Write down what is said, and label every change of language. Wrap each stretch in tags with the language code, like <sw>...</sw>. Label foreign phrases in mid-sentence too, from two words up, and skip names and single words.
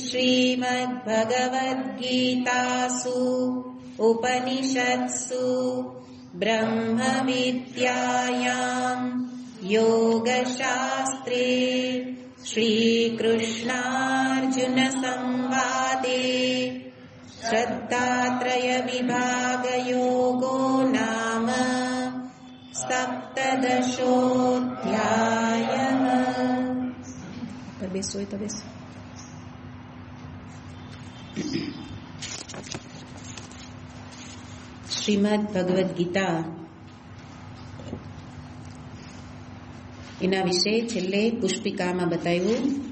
<sa>श्रीमद्भगवद्गीतासु उपनिषत्सु ब्रह्मविद्यायां योगशास्त्रे श्रीकृष्णार्जुनसंवादे श्रद्धात्रयविभागयोगो नाम सप्तदशोऽध्यायः।</sa> <gu>બેસો તો બેસો. શ્રીમદ ભગવદ્ ગીતા એના વિશે છેલ્લે પુષ્પિકામાં બતાવ્યું.</gu>